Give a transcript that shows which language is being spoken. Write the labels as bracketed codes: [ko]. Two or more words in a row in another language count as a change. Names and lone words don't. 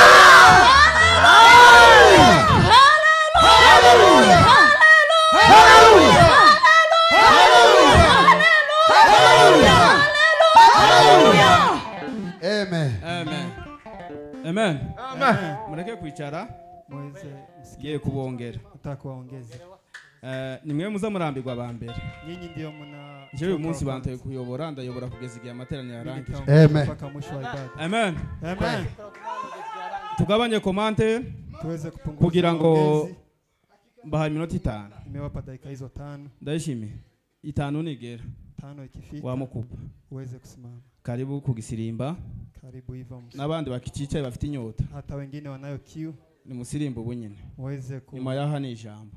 [rw] Amen. Amen. Amen. Amen. Mureke kwicara. [sw] Mweze [rw] Ye kubongera. [sw] utakuwaongeza. [rw] Nimwe muza murambirwa abambere. [sw] Nyinyi ndio mna [rw] Jewe uyu munsi bantaye kuyobora ndayobora kugeza igihe amateraniro yarangiye. Amen. [sw] mpaka mwisho wa ibada. Amen. Amen. [rw] Tugabanye komante [sw] Tuweze kupunguza [rw] kugira ngo [sw] maongezi. [rw] mbaha iminota 5. [sw] Nimewapa dakika hizo 5. [rw] Ndayishimiye. 5 nigera. [sw] 5 ikifika Wamukupa. uweze kusimama. Karibu kugisirimba. Karibu hivyo [rw] N'abandi bakicicaye bafite inyota. [sw] hata wengine wanayo kiu [rw] Ni musirimbo bunyine. [sw] uweze [rw] Nyuma yaha ni ijambo.